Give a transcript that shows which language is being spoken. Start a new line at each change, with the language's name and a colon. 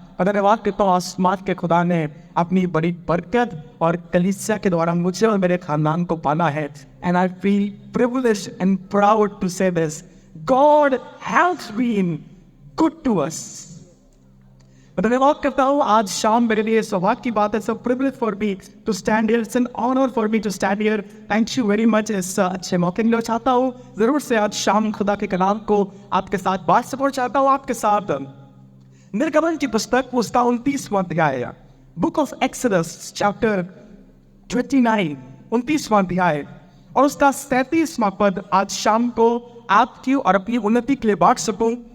Hindi: और धन्यवाद करता हूँ आसमान के खुदा ने अपनी बड़ी बरकत और कलीसिया के द्वारा मुझे और मेरे खानदान को पाला है।
English: And I feel privileged and proud to say this, God has been good to us.
Hindi: मैं धन्यवाद करता हूँ आज शाम मेरे लिए सौभाग्य की बात है।
English: So privilege for me to stand here. It's an honor for me to stand here. Thank you very much
Hindi: इस अच्छे मौके के लिए। चाहता हूँ जरूर से आज शाम खुदा के कलाम को आपके साथ बात सपोर्ट चाहता हूँ आपके साथ निर्गमन की पुस्तक उसका 29वां अध्याय,
English: book of Exodus chapter 29,
Hindi: 29वां अध्याय और उसका 37वां पद आज शाम को आपकी और अपनी उन्नति के लिए बांट सकूं।